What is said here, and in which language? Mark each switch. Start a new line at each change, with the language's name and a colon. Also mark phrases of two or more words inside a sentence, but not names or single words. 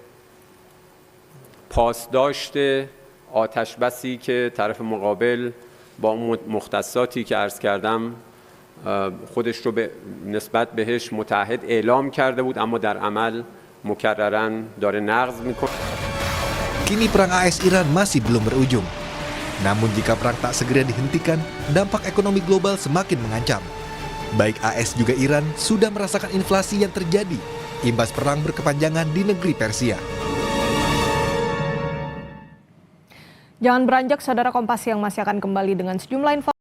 Persian: پاسداشت آتش بسی که طرف مقابل با مختصاتی که عرض کردم خودش رو به نسبت بهش متعهد اعلام کرده بود اما در عمل مکرراً داره نقض میکنه.
Indonesian: Kini perang AS Iran masih belum berujung. Namun jika perang tak segera dihentikan, dampak ekonomi global semakin mengancam. Baik AS juga Iran sudah merasakan inflasi yang terjadi imbas perang berkepanjangan di negeri Persia. Jangan beranjak, saudara. Kompas yang masih akan kembali dengan sejumlah informasi.